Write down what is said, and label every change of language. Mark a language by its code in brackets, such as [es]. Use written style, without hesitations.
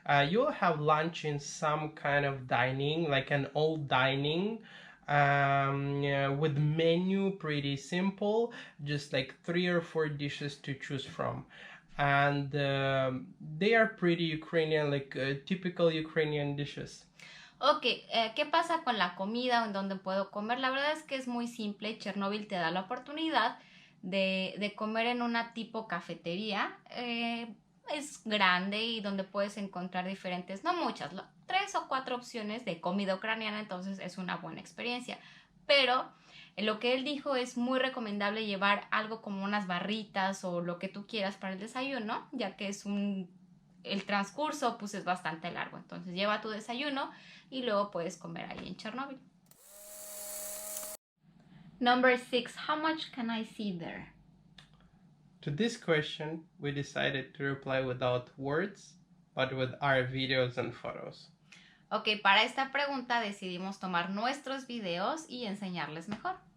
[en] You'll have lunch in some kind of dining, like an old dining, yeah, with menu pretty simple, just like 3 or 4 dishes to choose from. And they are pretty Ukrainian, like typical Ukrainian dishes. [es] Ok, ¿qué pasa con la comida o en dónde puedo comer? La verdad es que es muy simple. Chernobyl te da la oportunidad de comer en una tipo cafetería. Es grande y donde puedes encontrar diferentes, no muchas, 3 o 4 opciones de comida ucraniana, entonces es una buena experiencia. Pero lo que él dijo es muy recomendable llevar algo como unas barritas o lo que tú quieras para el desayuno, ya que el transcurso pues es bastante largo. Entonces lleva tu desayuno y luego puedes comer ahí en Chernobyl. [en] Number 6, how much can I see there? To this question, we decided to reply without words, but with our videos and photos. [es] Ok, para esta pregunta decidimos tomar nuestros videos y enseñarles mejor.